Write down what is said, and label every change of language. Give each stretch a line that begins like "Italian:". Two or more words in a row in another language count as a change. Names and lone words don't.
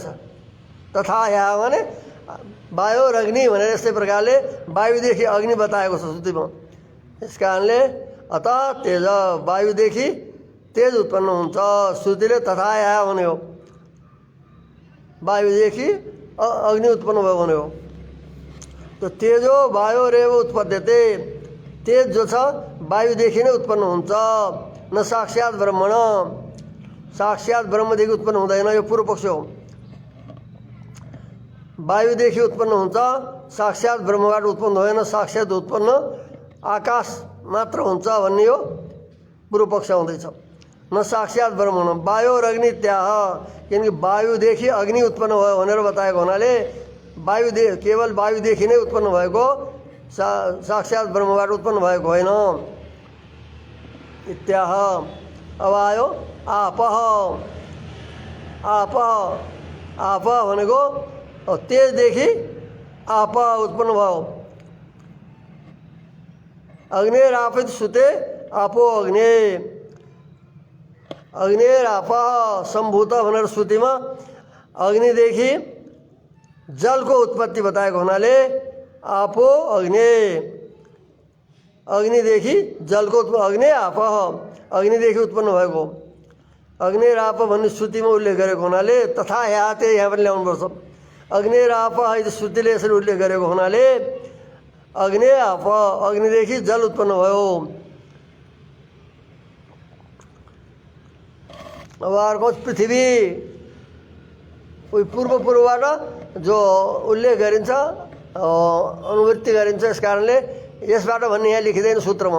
Nepali: तथा या माने वायु र अग्नि भनेर यस्तै प्रकारले वायुदेखि अग्नि बताएको छ श्रुतिमा। यस कारणले अतः तेज, वायुदेखि तेज उत्पन्न हुन्छ। श्रुतिले तथा या भन्यो, वायुदेखि अग्नि उत्पन्न भयो भन्यो।
Sanskrit: तो तेजो वायु रेव उत्पद्यते,
Nepali: तेज जो छ वायुदेखि नै उत्पन्न हुन्छ।
Sanskrit: न साक्षात् ब्रह्मण,
Nepali: साक्षात् ब्रह्मदेखि उत्पन्न हुँदैन, यो पूर्व पक्ष हो। वायुदेखि उत्पन्न हुन्छ, साक्षात् ब्रह्मबाट उत्पन्न होइन, साक्षात् उत्पन्न आकाश मात्र हुन्छ भन्ने यो पूर्व पक्ष हुँदैछ।
Sanskrit: न साक्षात् ब्रह्मण
Nepali: वायु र अग्नि त्याह, किनकि वायुदेखि अग्नि उत्पन्न भयो भनेर बताएको हुनाले केवल वायुदेखि नै उत्पन्न भएको, साक्षात् ब्रह्मबाट उत्पन्न भएको होइन। इत्याह। अब आयो आपः, आपः, आपः भनेको तेजदेखि आप उत्पन्न भयो।
Sanskrit: अग्निरापित सुते आपो अग्नि, अग्निरापः सम्भूत
Nepali: भनेर श्रुतिमा अग्निदेखि जलको उत्पत्ति बताएको हुनाले
Sanskrit: आपो अग्नि,
Nepali: अग्निदेखि जलको अग्नि आपः, अग्निदेखि उत्पन्न भएको। अग्निराप भन्ने श्रुतिमा उल्लेख गरेको हुनाले तथा याते यहाँ पनि ल्याउनुपर्छ।
Sanskrit: अग्निरापः इति
Nepali: श्रुतिले यसरी उल्लेख गरेको हुनाले अग्नि आप, अग्निदेखि जल उत्पन्न भयो। अब अर्को पृथ्वी, उही पूर्वबाट जो उल्लेख गरिन्छ अनुवृत्ति गरिन्छ, यस कारणले यसबाट भन्ने यहाँ लेखिँदैन सूत्रमा।